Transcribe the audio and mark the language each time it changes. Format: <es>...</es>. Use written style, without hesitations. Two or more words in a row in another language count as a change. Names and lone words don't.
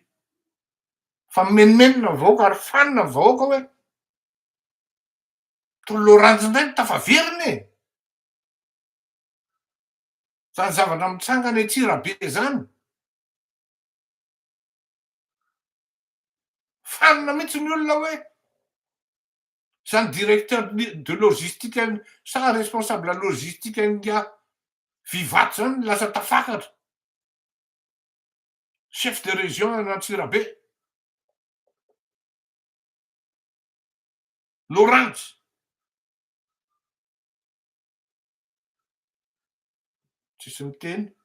<mg>Fa menomenona vahoaka ary fanina vahoaka hoe Toloranjy indray no tafaveriny. Zany zavatra mitsangana Antsirabe zany. Fanina mihitsy ny olona hoe zany</mg> <fr>directeur de logistique</fr> <mg>sa</mg> <fr>responsable logistique</fr> <mg>nga Vivato zany lasa tafakatra.</mg> <fr>Chef de région an'Antsirabe.</fr> <mg>Loranjy. Tsisy miteny.</mg>